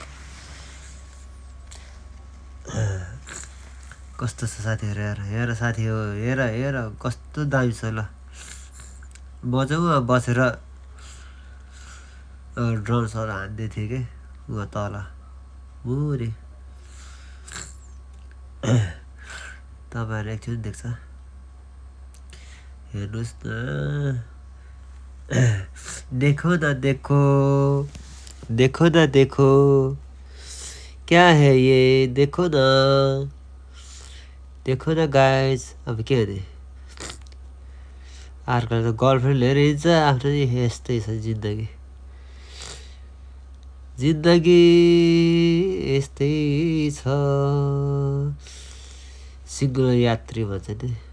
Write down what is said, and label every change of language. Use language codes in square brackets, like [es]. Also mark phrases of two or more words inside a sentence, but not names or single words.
[ne] कस्तो छ साथीहरू हेर साथी हो हेर कस्तो दामी छ ल म बसेर ड्रोन सर हान्दै थिएँ कि उहाँ तल मुरी तपाईँहरू एकछिन देख्छ हेर्नुहोस् न [hi] देखो न देखो क्या है ये देखो न [ne] गाइज अब के अरे अर्कोले त गर्लफ्रेन्ड लिएर हिँड्छ आफ्नो यस्तै छ जिन्दगी यस्तै छ सिङ्गल यात्री भन्छ नि